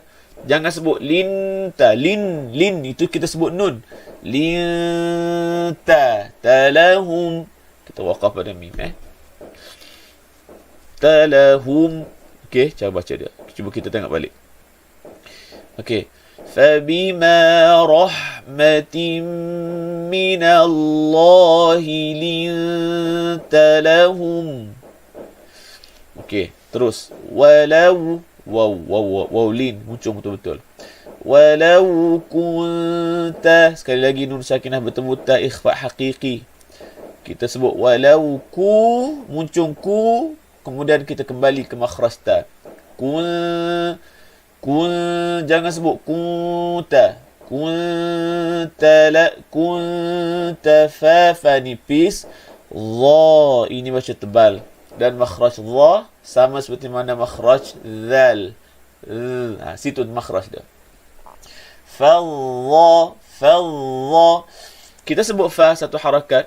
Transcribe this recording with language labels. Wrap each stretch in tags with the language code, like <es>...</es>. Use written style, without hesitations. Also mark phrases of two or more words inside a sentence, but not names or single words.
<ms>Jangan sebut linta, lin itu kita sebut nun.</ms> <ar>لنت لهم.</ar> <ms>Kita waqaf pada mim talahum. Okey, cara baca dia. Cuba kita tengok balik. Okey.</ms> <ar>فبما رحمة من الله لنت لهم.</ar> <ms>Okey, terus walau waw lin muncul betul-betul. Walau kunta, sekali lagi nun sakinah bertemu ta, ikhfa haqiqi. Kita sebut walau muncul ku, kemudian kita kembali ke makhraj ta. Jangan sebut kunta. Kunta la kunta fa nipis. Dha ini baca tebal. Dan makhraj dha sama seperti mana makhraj zal. Situ makhraj dia. Fa kita sebut fa satu harakat.</ms>